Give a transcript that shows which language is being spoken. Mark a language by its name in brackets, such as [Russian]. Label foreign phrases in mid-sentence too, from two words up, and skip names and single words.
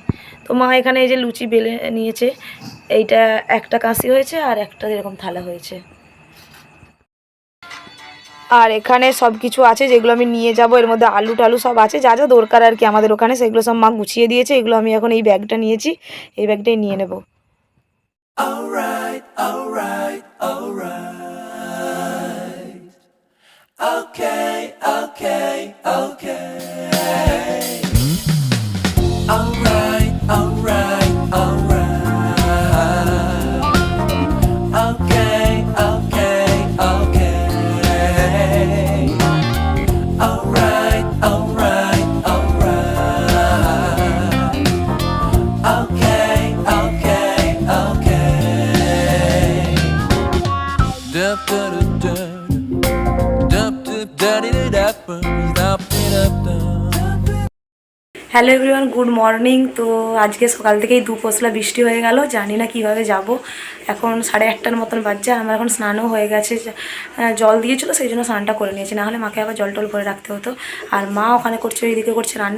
[Bangla] তো মা এখানে এই যে লুচি বেলে নিয়েছে, এইটা একটা কাঁচি হয়েছে আর একটা এরকম থালা হয়েছে। আর এখানে সব কিছু আছে যেগুলো আমি নিয়ে যাব, এর মধ্যে আলু টালু সব আছে, যা যা দরকার আর কি আমাদের ওখানে, সেগুলো সব মা গুছিয়ে দিয়েছে। এগুলো আমি এখন এই ব্যাগটা নিয়েছি, এই ব্যাগটাই নিয়ে নেব। [English] Alright, alright, alright. Okay, okay, okay. Alright, alright, alright. Okay, okay, okay. Alright, alright, alright. Okay, okay, okay. Dup da da da. Dup dup da da da da. Dup da da da. hello everyone, good morning. [Bangla] তো আজকে সকাল থেকেই দুপশলা বৃষ্টি হয়ে গেল, জানি না কিভাবে যাব। এখন 8:30টার মতন বাজছে, আর আমার এখন স্নানও হয়ে গেছে। জল দিয়েছিলো সেই জন্য স্নানটা করে নিয়েছি, নাহলে মাকে আবার জল টল করে রাখতে হতো। আর মা ওখানে করছে, ওইদিকে করছে রান্না।